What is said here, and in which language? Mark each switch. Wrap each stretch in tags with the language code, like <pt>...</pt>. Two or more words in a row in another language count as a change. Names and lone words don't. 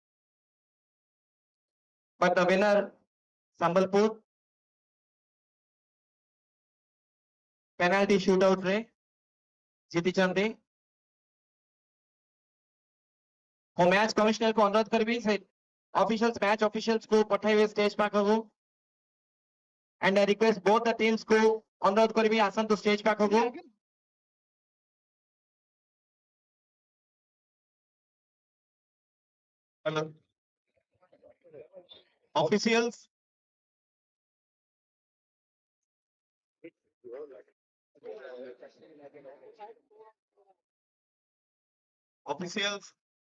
<en>But the winner, Sambalpur, penalty shootout</en> <or>ରେ ଜିତିଛନ୍ତି. ମୁଁ</or> <en>match commissioner</en> <or>କୁ ଅନୁରୋଧ କରିବି ସେ</or> <en>match officials</en> <or>କୁ ପଠାଇବେ ଷ୍ଟେଜ ପାଖକୁ.</or> <en>And I request both the teams</en> <or>କୁ ଅନୁରୋଧ କରିବି ଆସନ୍ତୁ ଷ୍ଟେଜ ପାଖକୁ.</or> <en>Hello. Officials. Officials.</en>